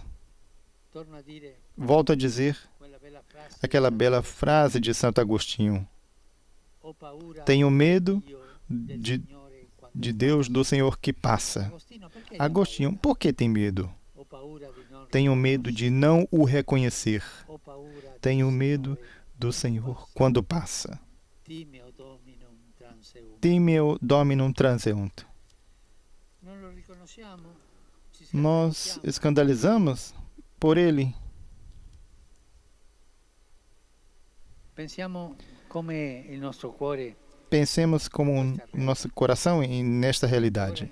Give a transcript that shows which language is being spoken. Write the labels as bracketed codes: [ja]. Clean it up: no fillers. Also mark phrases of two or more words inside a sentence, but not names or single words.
[pt] Volto a dizer aquela bela frase de Santo Agostinho: tenho medo de Deus, do Senhor que passa. Agostinho, por que tem medo? Tenho medo de não o reconhecer. Tenho medo do Senhor quando passa. [la] Timeo dominum transeunt. [pt] Nós escandalizamos por ele. Pensemos como o nosso coração nesta realidade.